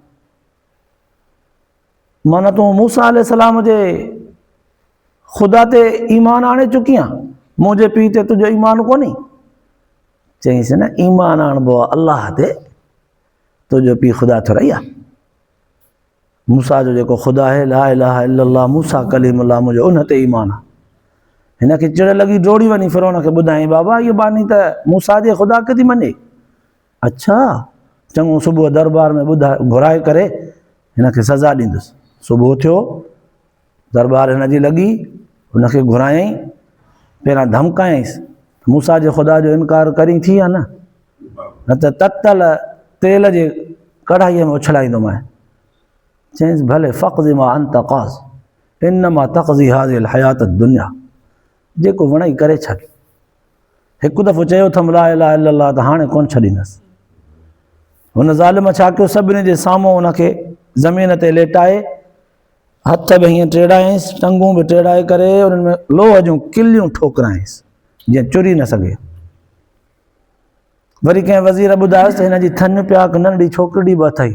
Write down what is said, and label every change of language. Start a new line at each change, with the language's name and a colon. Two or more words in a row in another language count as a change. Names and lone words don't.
Sindhi: माना तूं मूसा अलैहिस्सलाम जे ख़ुदा ते ईमान आणे चुकी आहीं, मुंहिंजे पीउ ते तुंहिंजो ईमान कोन्हे? चईंसि न, ईमान आणबो आहे अलाह ते, तुंहिंजो पीउ ख़ुदा थोरी आहे। मूसा जो जेको ख़ुदा आहे,
Arabic: لا إله إلا الله موسى كليم الله,
Sindhi: मुंहिंजो उन ते ईमान आहे। हिन खे चिड़ लॻी, डोड़ी वञी फ़िरौन खे ॿुधाई, बाबा इहा बानी त मूसा जे ख़ुदा खे थी मञे। अच्छा, चङो, सुबुह दरबार में घुराए करे हिन खे सज़ा ॾींदुसि। सुबुह थियो, दरबार हिन जी लॻी, हुनखे घुरायईं, पहिरां धमकायईंसि, मूसा जे ख़ुदा जो इनकार करी थी आहे न त ततल तेल जे कढ़ाईअ में उछलाईंदोमांइ। चईंसि भले,
Arabic: فاقض ما أنت قاض، إنما تقضي هذه الحياة الدنيا,
Sindhi: जेको वणई करे छॾ। हिकु दफ़ो चयो अथमि
Arabic: لا إله إلا الله
Sindhi: त हाणे कोन छॾींदसि। हुन ज़ालिम छा कयो, सभिनी जे साम्हूं हुनखे ज़मीन ते लेटाए, हथ बि हीअं टेड़ायईंसि, टंगूं बि टेड़ाए करे उन्हनि में लोह जूं किलियूं ठोकरायईंसि जीअं चुरी न सघे। वरी कंहिं वज़ीर ॿुधायोसि त हिन जी थन पिया हिकु नंढी छोकिरी बि अथई।